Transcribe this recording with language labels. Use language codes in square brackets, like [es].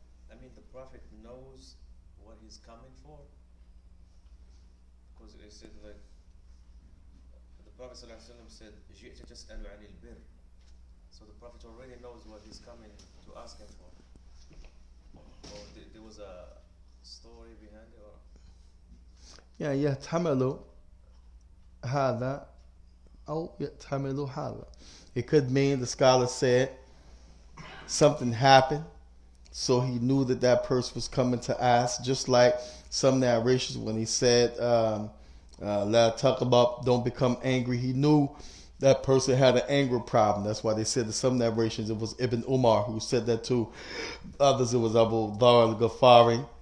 [en] I mean, the Prophet knows what he's coming for, because it said, like, the Prophet ﷺ said, [ar] "جئت تسأل عن البر." [en] So the Prophet already knows what he's coming to ask him for. Or there was a story behind it, or [ar] Yeah, يحتمل هذا أو يحتمل هذا. [en] It could mean, the scholar said, something happened, so he knew that that person was coming to ask. Just like some narrations when he said, [ar] "La taqab," [en] don't become angry. He knew that person had an anger problem. That's why they said in some narrations it was Ibn Umar who said that to others. It was Abu Dhar al-Ghafari.